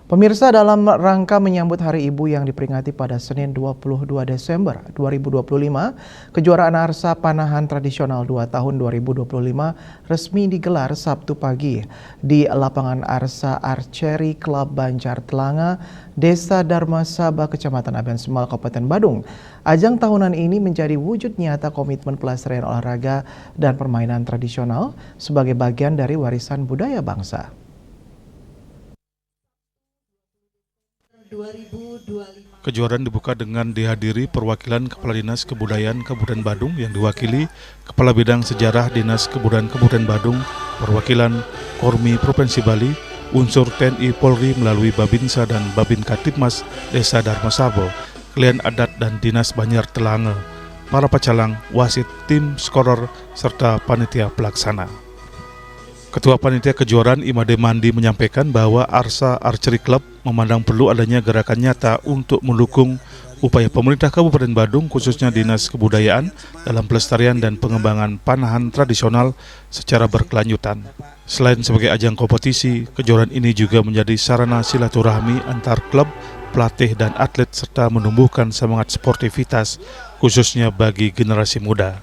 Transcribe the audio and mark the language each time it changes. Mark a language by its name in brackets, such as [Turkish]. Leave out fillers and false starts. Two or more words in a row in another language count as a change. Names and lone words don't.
[Indonesian] Pemirsa, dalam rangka menyambut Hari Ibu yang diperingati pada Senin 22 Desember 2025, kejuaraan arsa panahan tradisional 2 tahun 2025 resmi digelar Sabtu pagi di lapangan Arsa Archery Club Banjar Telanga, Desa Dharma Saba, Kecamatan Aben Semal, Kabupaten Badung. Ajang tahunan ini menjadi wujud nyata komitmen pelestarian olahraga dan permainan tradisional sebagai bagian dari warisan budaya bangsa. Kejuaraan dibuka dengan dihadiri perwakilan Kepala Dinas Kebudayaan Kabupaten Badung yang diwakili Kepala Bidang Sejarah Dinas Kebudayaan Kabupaten Badung, perwakilan Kormi Provinsi Bali, unsur TNI Polri melalui Babinsa dan Babin Katipmas Desa Dharma Saba, klien adat dan Dinas Banjar Telanga, para pecalang, wasit, tim skorer, serta panitia pelaksana. Ketua Panitia Kejuaraan Imade Mandi menyampaikan bahwa Arsa Archery Club memandang perlu adanya gerakan nyata untuk mendukung upaya pemerintah Kabupaten Badung khususnya Dinas Kebudayaan dalam pelestarian dan pengembangan panahan tradisional secara berkelanjutan. Selain sebagai ajang kompetisi, kejuaraan ini juga menjadi sarana silaturahmi antar klub, pelatih dan atlet serta menumbuhkan semangat sportivitas khususnya bagi generasi muda.